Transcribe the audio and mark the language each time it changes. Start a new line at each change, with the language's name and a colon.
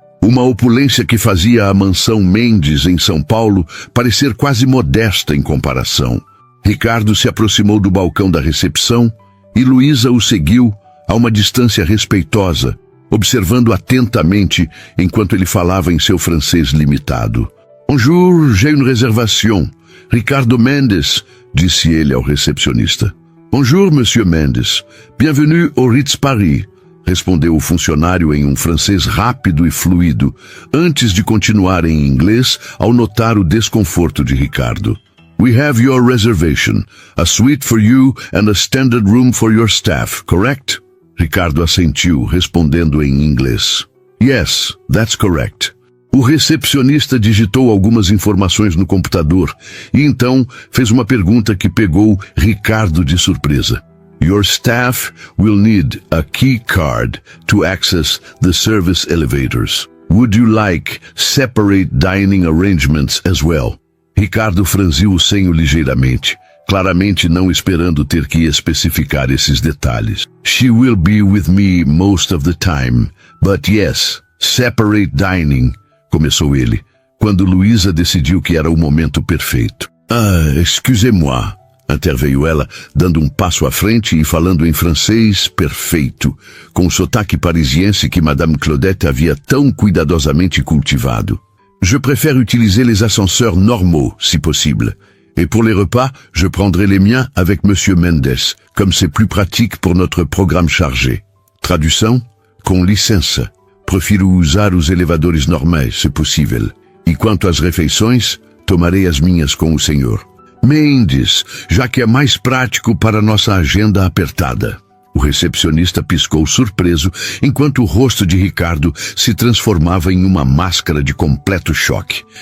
Portuguese: Uma opulência que fazia a mansão Mendes, em São Paulo, parecer quase modesta em comparação. Ricardo se aproximou do balcão da recepção e Luísa o seguiu a uma distância respeitosa, observando atentamente enquanto ele falava em seu francês limitado.
French: Bonjour, j'ai une réservation.
Portuguese: Ricardo Mendes, disse ele ao recepcionista.
French: Bonjour, Monsieur Mendes. Bienvenue au Ritz Paris,
Portuguese: respondeu o funcionário em um francês rápido e fluido, antes de continuar em inglês ao notar o desconforto de Ricardo.
English: We have your reservation, a suite for you and a standard room for your staff, correct?
Portuguese: Ricardo assentiu, respondendo em inglês.
English: Yes, that's correct.
Portuguese: O recepcionista digitou algumas informações no computador e então fez uma pergunta que pegou Ricardo de surpresa.
English: Your staff will need a key card to access the service elevators. Would you like separate dining arrangements as well?
Portuguese: Ricardo franziu o senho ligeiramente, claramente não esperando ter que especificar esses detalhes.
English: She will be with me most of the time, but yes, separate dining,
Portuguese: começou ele, quando Luísa decidiu que era o momento perfeito.
French: Excusez-moi,
Portuguese: interveio ela, dando um passo à frente e falando em francês perfeito, com o sotaque parisiense que Madame Claudette havia tão cuidadosamente cultivado.
French: Je préfère utiliser les ascenseurs normaux, si possible. Et pour les repas, je prendrai les miens avec Monsieur Mendes, comme c'est plus pratique pour notre programme chargé.
Portuguese: Tradução? Com licença. Prefiro usar os elevadores normais, se possível. E quanto às refeições, tomarei as minhas com o senhor. Mendes, já que é mais prático para nossa agenda apertada. O recepcionista piscou surpreso, enquanto o rosto de Ricardo se transformava em uma máscara de completo choque.